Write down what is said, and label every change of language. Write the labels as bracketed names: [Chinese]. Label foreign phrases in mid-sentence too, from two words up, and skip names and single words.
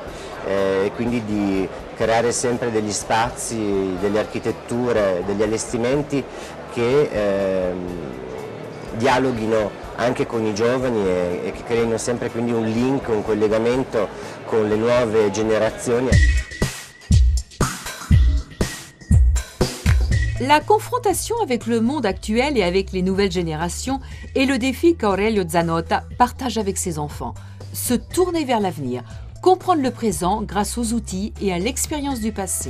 [Italian] E quindi di creare sempre degli spazi, delle architetture, degli allestimenti che dialoghino anche con i giovani e che creino sempre quindi un link, un collegamento con le nuove generazioni. [French] La confrontation avec le monde actuel et avec les nouvelles générations est le défi qu'Aurelio Zanotta partage avec ses enfants. Se tourner vers l'avenir, comprendre le présent grâce aux outils et à l'expérience du passé.